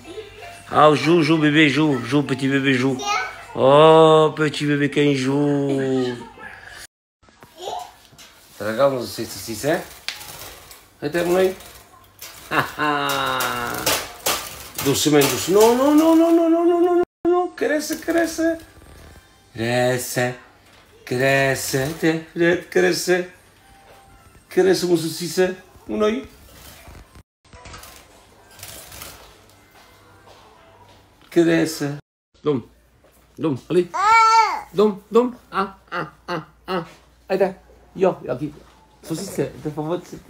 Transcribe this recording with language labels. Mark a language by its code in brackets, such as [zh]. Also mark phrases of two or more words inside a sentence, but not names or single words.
[fr] Ah, joue, joue bébé, joue, joue petit bébé, joue. Oh, petit bébé quand il joue. Regarde, c'est ça. Arrêtez mon œil. Ah ah. Doucement, doucement. Non, non, non, non, non, non, non, non, non. [it] Cresce, cresce. Cresce. Cresce. Cresce. Cresce, [fr] mon saucisse. Un œil. [it] Cresce. Dom. [fr] Dom, allez. Dom, dom. Ah, ah, ah, ah. [es] Allez, yo, aqui. Saucisse, por favor.